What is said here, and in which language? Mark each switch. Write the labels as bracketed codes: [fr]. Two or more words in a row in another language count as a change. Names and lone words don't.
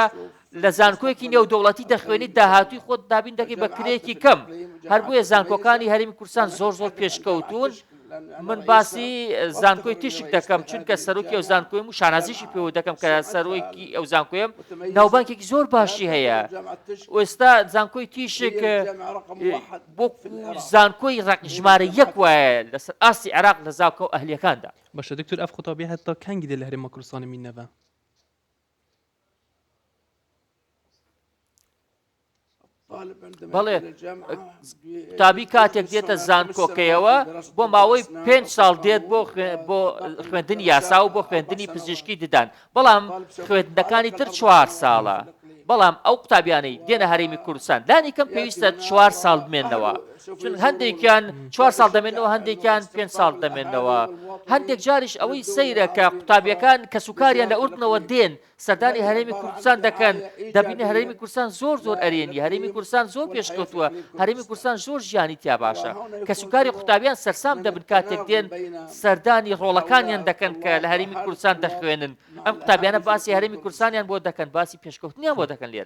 [ckb] لە زانکۆیەکی نێودەوڵەتی دەخوێنیت داهاتووی خۆت دابین دەکەی بە کرێکی کەم هەر بۆیە زانکۆکانی هەرێمی کوردستان زۆر پێشکەوتون من باسی زانکۆی تیشک دەکەم چونکە سەرۆکی ئەو زانکۆیم و شانازیشی پێوە دەکەم کە سەرۆکی ئەو زانکۆیم ناوبانکێکی زۆر باشی هەیە ئێستا زانکۆی تیشک بۆ زانکۆی ژمارە یەک وایە لەسەر ئاستی عێراق لە زانکۆ ئەهلیەکاندا [ku] باشە دکتۆر ئەف قوتابی هەتا کەنگی دێ لە هەرێما کوردستانê mîneve [ar] الطالب عندما [ckb] بەڵێ [ar] يدخل الجامعة [ckb] قوتابی کاتێک دێتە زانکۆکەیەوە بۆ ماوەی 5 ساڵ دێت بۆ خوێندنی یاسا و بۆ خوێندنی پزیشکی ددان بەڵام خوێندنەکانی تر 4 ساڵە بەڵام ئەو قوتابیانەی دێنە هەرێمی کوردستان دانی کەم پێویستە 4 ساڵ بمێنەوە چون هەندێکیان 4 ساڵ دەمێنەوە هەندێکیان 5 ساڵ دەمێنەوە هەندێک جاریش ئەوەی سەیرە کە قوتابیەکان کە سوکاریان لە ئوردنەوە دێن سەردانی هەرێمی کوردستان دەکەن دەبینە هەرێمی کوردستان زۆر ئەرێنی هەرێمی کوردستان زۆر پێشکەوتووە هەرێمی کوردستان زۆر ژیانی تیا باشە کە سوکاری قوتابیان سەرسام دەبن کاتێک دێن سەردانی ڕۆڵەکانیان دەکەن کە لە هەرێمی کوردستان دەخوێنن ئەم قوتابیانە باسی هەرێمی کوردستانیان بۆ دەکەن باسی پێشکەوتنیان بۆ دەکەن لێرە